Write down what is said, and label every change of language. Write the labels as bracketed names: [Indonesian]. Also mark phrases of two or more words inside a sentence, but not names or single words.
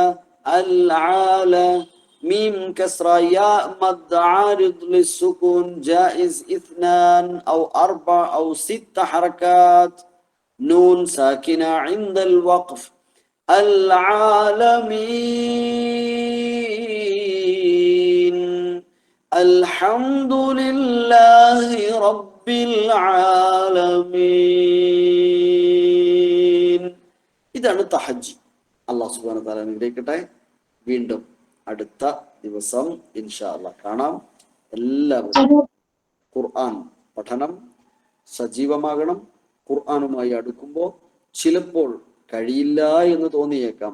[Arabic] العالى ميم كسرة ياء مد عارض للسكون جائز 2 أو 4 أو 6 حركات نون ساكنة عند الوقف العالمين الحمد لله رب العالمين. [Malayalam] ഇതാണ് തഹജ്ജി. [Arabic] الله سبحانه و تعالى [Malayalam] അനുഗ്രഹിക്കട്ടെ. വീണ്ടും അടുത്ത ദിവസം [Arabic] إن شاء الله [Malayalam] കാണാം. എല്ലാവരും ഖുർആൻ പഠനം സജീവമാകണം. ഖുർആനുമായി അടുക്കുമ്പോൾ ചിലപ്പോൾ കഴിയില്ല എന്ന് തോന്നിയേക്കാം.